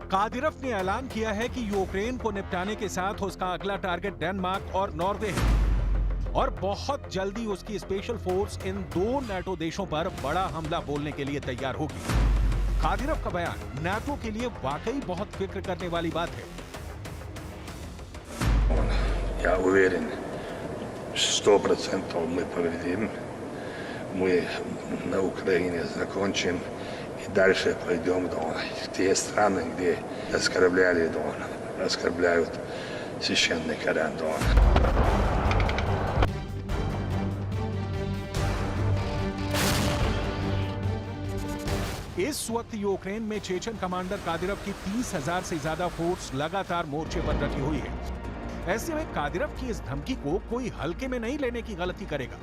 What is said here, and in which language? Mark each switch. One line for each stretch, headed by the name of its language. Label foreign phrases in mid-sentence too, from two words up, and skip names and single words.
Hindi: कादिरफ ने ऐलान किया है कि यूक्रेन को निपटाने के साथ उसका अगला टारगेट डेनमार्क और नॉर्वे है और बहुत जल्दी उसकी स्पेशल फोर्स इन 2 नेटो देशों पर बड़ा हमला बोलने के लिए तैयार होगी। कादिरफ का बयान नेटो के लिए वाकई बहुत फिक्र करने वाली बात है।
Russian: Я уверен, 100% мы победим. Мы на Украине закончим и дальше пойдем в те страны, где оскорбляли Дон, оскорбляют священный Коран Дон.
Hindi: इस वक्त यूक्रेन में चेचन कमांडर कादिरफ की 30,000 से ज्यादा फोर्स लगातार मोर्चे पर डटी हुई है। ऐसे में कादिरफ की इस धमकी को कोई हल्के में नहीं लेने की गलती करेगा।